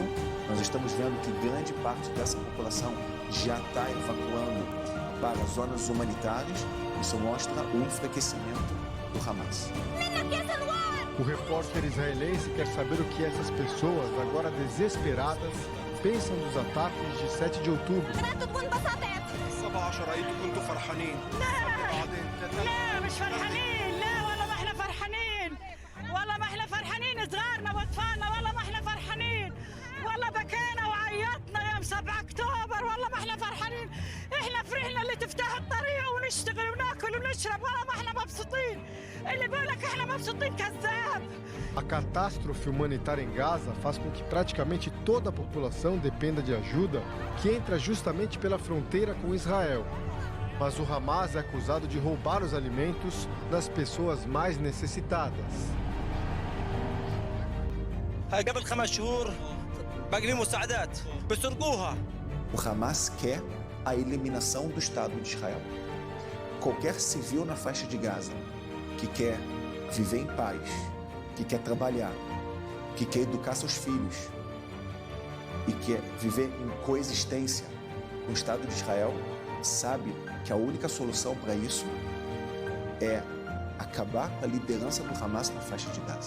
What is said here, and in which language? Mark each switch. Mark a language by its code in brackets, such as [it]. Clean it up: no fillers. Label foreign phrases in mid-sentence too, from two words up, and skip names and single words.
[pt] Nós estamos vendo que grande parte dessa população já está evacuando para zonas humanitárias. Isso mostra o enfraquecimento do Hamas. O repórter israelense quer saber o que essas pessoas, agora desesperadas, pensam dos ataques de 7 de outubro. [ar] لا مش فرحانين. لا والله ما احنا فرحانين. والله ما احنا فرحانين. صغارنا واطفالنا والله ما احنا فرحانين. والله بكينا وعيطنا يوم 7 اكتوبر. والله ما احنا فرحانين. احنا فرحنا اللي تفتح الطريق ونشتغل وناكل ونشرب. والله ما احنا مبسوطين. اللي بيقولك احنا مبسوطين كذاب. [pt] A catástrofe humanitária em Gaza faz com que praticamente toda a população dependa de ajuda que entra justamente pela fronteira com Israel. Mas o Hamas é acusado de roubar os alimentos das pessoas mais necessitadas. [ar] قبل 5 شهور باقي مساعدات بسرقوها. [pt] O Hamas quer a eliminação do Estado de Israel. Qualquer civil na faixa de Gaza que quer viver em paz, que quer trabalhar, que quer educar seus filhos e quer viver em coexistência com o Estado de Israel, sabe que a única solução para isso é acabar com a liderança do Hamas na faixa de Gaza.